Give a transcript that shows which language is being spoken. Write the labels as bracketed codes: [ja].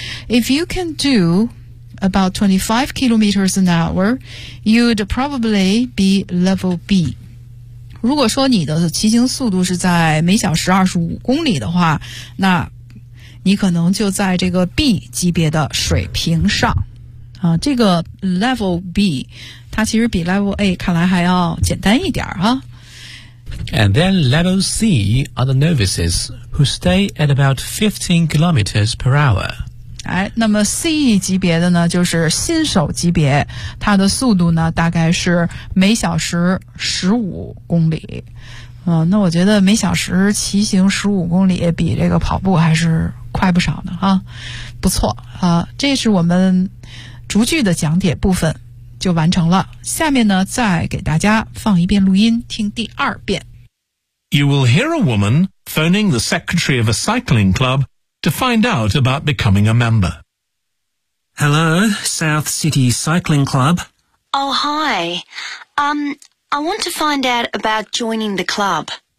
[en] If you can do about 25 kilometers an hour, you'd probably be level B. [zh] 如果说你的骑行速度是在每小时25公里的话，那你可能就在这个 B 级别的水平上。啊，这个 level B 它其实比 level A 看来还要简单一点啊。 [en] And then level C are the novices who stay at about 15 kilometers per hour. [zh] 哎，那么 C 级别的呢，就是新手级别，它的速度呢，大概是每小时15公里。那我觉得每小时骑行15公里比这个跑步还是快不少呢，哈，不错。这是我们逐句的讲解部分。就完成了。下面呢，再给大家放一遍录音，听第二遍。 [en] You will hear a woman phoning the secretary of a cycling club to find out about becoming a member. Hello, South City Cycling Club. Oh, hi. I want to find out about joining the club.